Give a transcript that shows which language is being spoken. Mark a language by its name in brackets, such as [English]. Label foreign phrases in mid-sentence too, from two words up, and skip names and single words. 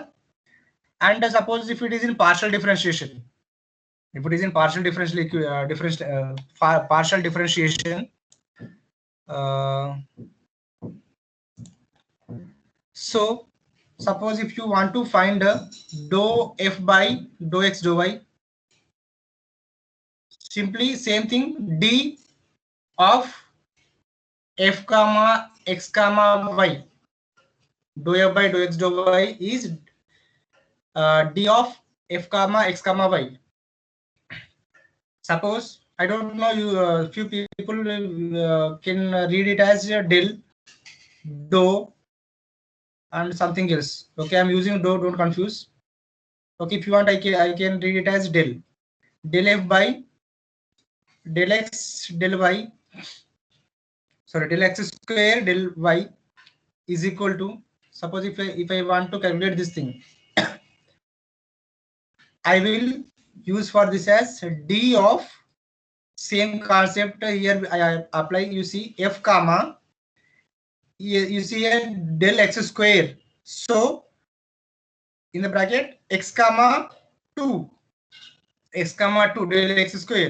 [English] And suppose if it is in partial differentiation, partial differentiation, so suppose if you want to find dou f by dou x dou y, simply same thing, d of f comma x comma y, dou f by dou x dou y is d of f comma x comma y. Suppose I don't know, you few people can read it as del, do, and something else. Okay, I'm using do, don't confuse. Okay, if you want, I can read it as del f by del x del y, sorry, del x square del y is equal to, suppose if I want to calculate this thing, I will use for this as d of, same concept here I apply. You see f comma, you see a del x square, so in the bracket x comma 2, x comma 2 del x square.